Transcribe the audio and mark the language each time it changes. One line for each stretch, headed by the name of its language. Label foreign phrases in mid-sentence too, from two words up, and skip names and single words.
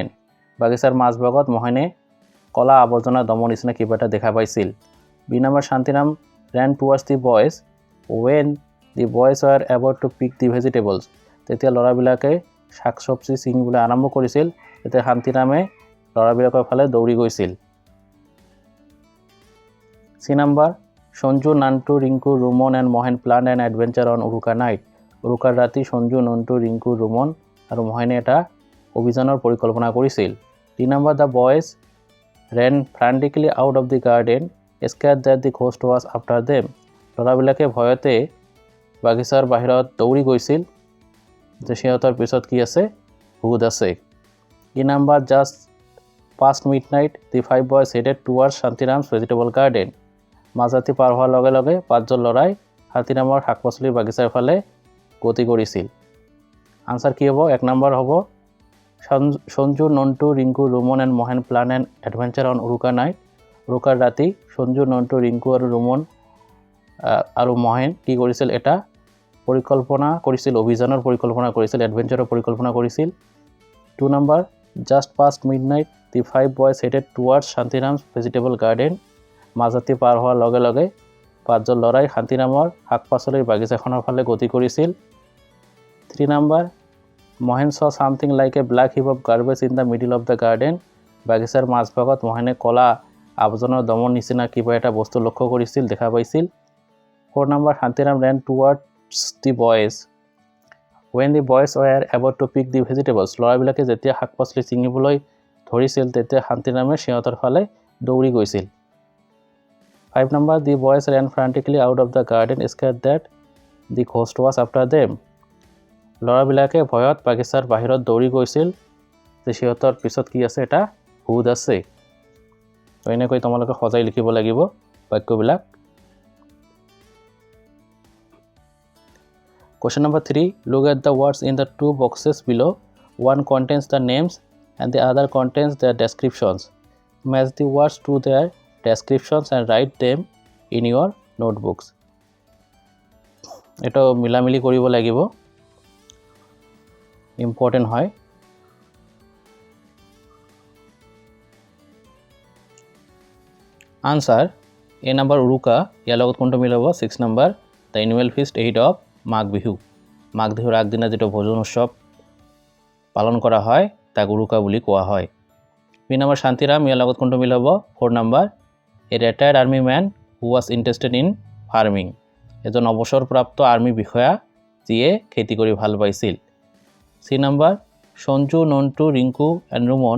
Assamese: বাগিচাৰ মাজভাগত মোহনে কলা আৱৰ্জনা দমৰ নিচিনা কিবা এটা দেখা পাইছিল।
English: B number Shantiram ran towards the boys when the boys were about to pick the vegetables.
Assamese: তেতিয়া ল'ৰাবিলাকে শাক-চব্জি ছিঙিবলৈ আৰম্ভ কৰিছিল তেতিয়া শান্তিৰামে ল'ৰাবিলাকৰ ফালে দৌৰি গৈছিল।
English: C number Sonju, Nantu, Rinku, Rumon and Mohan planned an adventure on Uruka night.
Assamese: উৰুকাৰ ৰাতি সঞ্জু নন্তু ৰিংকু ৰুমন আৰু মোহনে এটা অভিযানৰ পৰিকল্পনা কৰিছিল
English: 3 number the boys ran frantically out of the garden scared that the ghost was after them
Assamese: ল'ৰাবিলাকে ভয়তে বাগিচাৰ বাহিৰত দৌৰি গৈছিল যে সিহঁতৰ পিছত কি আছে ভূত আছে
English: 3 number just past midnight the 5 boys headed towards Shantiram's vegetable garden
Assamese: মাজৰাতি পাৰ হোৱাৰ লগে লগে পাঁচজন ল'ৰাই শান্তিৰামৰ শাক-পাচলিৰ বাগিচাৰ ফালে গতি কৰিছিল আনসার কি হ'ব 1 নম্বৰ হ'ব
English: Sanju Nantu Rinku Rumon and Mohan plan and adventure on Uruka night
Assamese: উৰুকাৰ ৰাতি সঞ্জু নন্তু ৰিংকু আৰু ৰুমন আৰু মোহন কি কৰিছিল এটা পৰিকল্পনা কৰিছিল অভিযানৰ পৰিকল্পনা কৰিছিল এডভেঞ্চাৰৰ পৰিকল্পনা কৰিছিল 2 নম্বৰ
English: just past midnight the 5 boys headed towards Shantiram's vegetable garden
Assamese: মাজতে পাৰ হোৱাৰ লগে লগে পাঁচজন ল'ৰাই শান্তিৰামৰ শাক-পাচলিৰ বাগিচাখনৰ ফালে গতি
English: কৰিছিল 3 number Mohan saw something like a black heap of garbage in the middle of the garden
Assamese: বাগিচাৰ মাজভাগত মোহনে কলা আৱৰ্জনাৰ দমৰ নিচিনা কিবা এটা বস্তু লক্ষ্য কৰিছিল দেখা পাইছিল
English: 4 number Shantiram ran towards the boys when the boys were about to pick the vegetables
Assamese: ল'ৰাবিলাকে যেতিয়া শাক-পাচলি ছিঙিবলৈ ধৰিছিল তেতিয়া শান্তিৰামে সিহঁতৰ ফালে দৌৰি গৈছিল
English: 5 number the boys ran frantically out of the garden scared that the ghost was after them
Assamese: ল'ৰাবিলাকে ভয়ত বাগিচাৰ বাহিৰত দৌৰি গৈছিল যে সিহঁতৰ পিছত কি আছে এটা ভূত আছে তো এনেকৈ তোমালোকে সজাই লিখিব লাগিব বাক্যবিলাক
English: Question number 3 look at the words in the two boxes below one contains the names and the other contains their descriptions match the words to their descriptions and write them in your notebooks
Assamese: এটা মিলামিলি কৰিব লাগিব ইম্পৰ্টেন্ট হয় আনসার
English: A number
Assamese: উৰুকা ইয়াৰ লগত কোনটো মিলাব
English: 6 number the annual feast eve of
Assamese: মাঘ বিহু মাঘ বিহুৰ আগদিনা যেটো ভোজন উৎসৱ পালন কৰা হয় তাক উৰুকা বুলি কোৱা হয়
English: B number
Assamese: শান্তিৰাম ইয়াৰ লগত কোনটো মিলাব
English: 4 number a retired army man who was interested in farming
Assamese: এজন অৱসৰপ্ৰাপ্ত আৰ্মি বিষয়া যিয়ে খেতি কৰি ভাল পাইছিল
English: C number Sanju, Nantu, Rinku and Rumon.